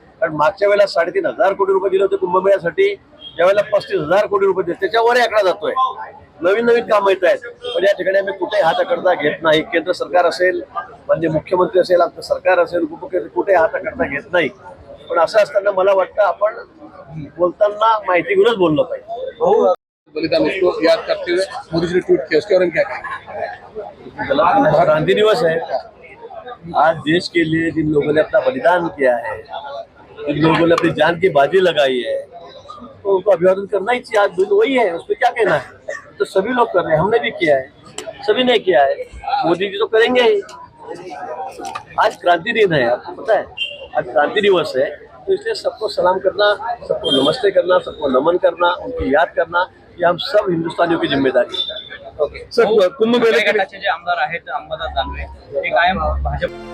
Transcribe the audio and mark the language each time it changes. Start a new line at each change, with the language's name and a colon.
Marathi: कारण मागच्या वेळेला 3,500 कोटी रुपये दिले होते कुंभमेळ्यासाठी, ज्यावेळेला 35,000 कोटी रुपये दिले, त्याच्यावर आकडा जातोय. नवीन कामं येत आहेत, पण या ठिकाणी आम्ही कुठेही हाताकरता घेत नाही. केंद्र सरकार असेल, म्हणजे मुख्यमंत्री असेल, आमचं सरकार असेल, कुठेही हाताकरता घेत नाही. पण असं असताना मला वाटतं आपण बोलताना माहिती घेऊनच बोललं पाहिजे.
Hindi: बलिदान उसको याद करते हुए मोदी जी ने ट्वीट किया, उसके बारे में क्या कहेंगे? क्रांति दिवस है आज, देश के लिए जिन लोगों ने अपना बलिदान किया है, जिन लोगों ने अपनी जान की बाजी लगाई है, तो उनको अभिवादन करना ही चाहिए. आज दिन वही है, उसमें क्या कहना है. तो सभी लोग कर रहे हैं, हमने भी किया है, सभी ने किया है, मोदी जी तो करेंगे ही. आज क्रांति दिन है, आपको पता है आज क्रांति दिवस है, तो इसलिए सबको सलाम करना, सबको नमस्ते करना, सबको नमन करना, उनकी याद करना, ये हम सब हिंदुस्तानियों की जिम्मेदारी है.
Marathi: सर कुंभमेळे गटाचे जे आमदार आहेत, अंबादास दानवे, ते कायम भाजप